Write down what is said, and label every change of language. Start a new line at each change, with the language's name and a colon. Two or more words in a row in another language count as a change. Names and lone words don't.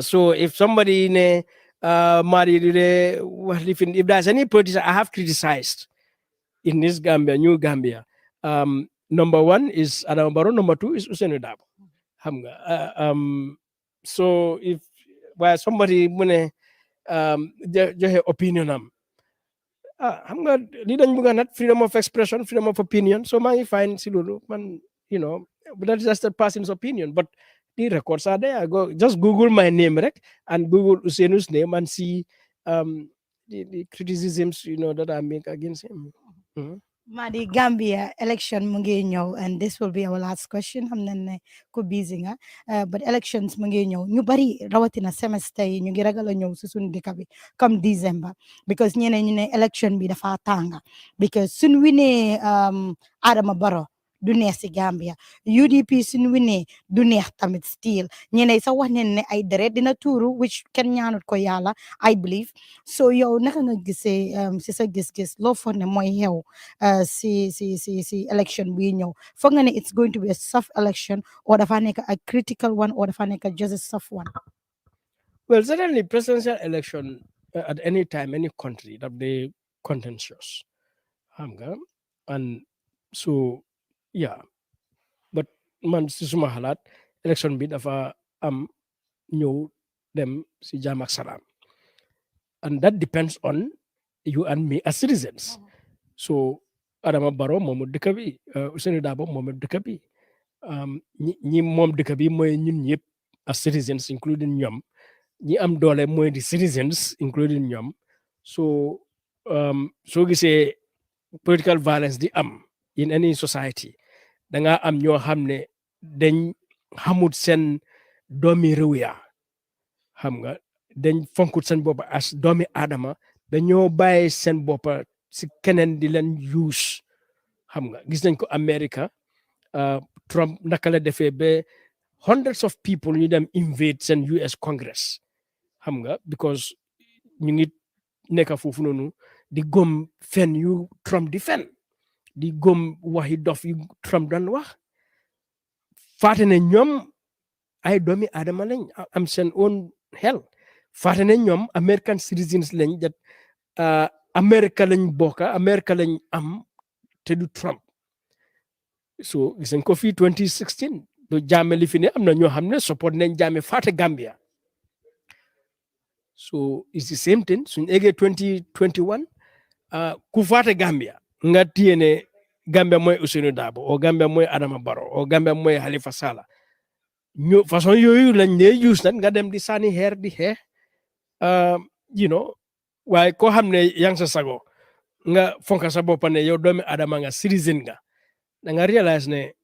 English: So if somebody in if there's any politician I have criticized in this Gambia, New Gambia, number one is Adam Barrow, number two is Ousainou Darboe. So if somebody
Wolof: mune joxe
English: opinion
Wolof: am xam nga li dañ bëgg nat
English: freedom of expression, freedom of opinion, so
Wolof: maa ngi
English: fine
Wolof: si loolu man
English: but that's just a person's opinion, but the records are there. Just Google my name rek and Google Ousainu's name and see the criticisms that I make against him.
Wolof: Madi, Gambia election mu ngi ñëw
English: and this will be our last question
Wolof: xam nañ ne ku busy nga
English: but elections
Wolof: mu ngi ñëw ñu bari rawatina semester yi ñu ngi ragal a ñëw si suñu dëkk bi comme December because ñeneen ñu ne election bi dafa tànga because suñ winee Adama Barrow du neex si Gambia UDP suñ winee du neex tamit still ñeneen sax wax neen ne ay deret dina tuuru which kenn ñaanut ko yàlla
English: I believe so
Wolof: yow naka nga gisee si sa gis-gis loo foog ne mooy xew si election bi ñëw foog nga ne
English: it's going to be a soft election
Wolof: or dafa nekk
English: a critical one
Wolof: or dafa nekk
English: just a soft one. Well, certainly presidential election at any time, any country that they contentious. And so yeah, but
Wolof: man si suma xalaat election bi dafa am ñëw dem si jàmm ak salaam
English: and that depends on you and me as citizens.
Wolof: So Adama Barrow moomu dëkk bi Ousainou Darboe moomu dëkk bi ñi moom dëkk bi mooy ñun ñëpp
English: as citizens including
Wolof: ñoom ñi am doole mooy di
English: citizens including
Wolof: ñoom. So soo gisee
English: political violence
Wolof: di am
English: in any society
Wolof: da nga am ñoo xam ne dañ xamut seen doomi réew ya xam nga dañ fonkut seen boppa as doomi aadama dañoo bàyyi seen boppa si keneen di leen use xam nga gis nañ ko America Trump naka la defee ba
English: hundreds of people
Wolof: ñu dem invade seen US Congress xam nga because ñu ngi nekk foofu noonu di gom fen yu Trump di fen di gom waxi dof yu Trump doon wax faate ne ñoom ay doomi aadama lañ am seen own xel faate ne ñoom
English: American citizens
Wolof: lañ dat America lañ bokka America lañ am te du Trump so gis nañ ko fii 2016 du jaame li fi ne am na ñoo xam ne support nañ jaame faate Gambia
English: so it's the same thing
Wolof: suñ eggee 2021 ku faate Gambia nga téye ne Gambia mooy Ousainou Darboe o Gambia mooy Adama Barrow o Gambia mooy Halifa Sallah ñu façon yooyu lañ dee use nag nga dem di sànni xeer di xeex waaye koo xam ne yaa ngi sa sago nga fonka sa boppa ne yow doomi adama nga citizen nga da nga realize ne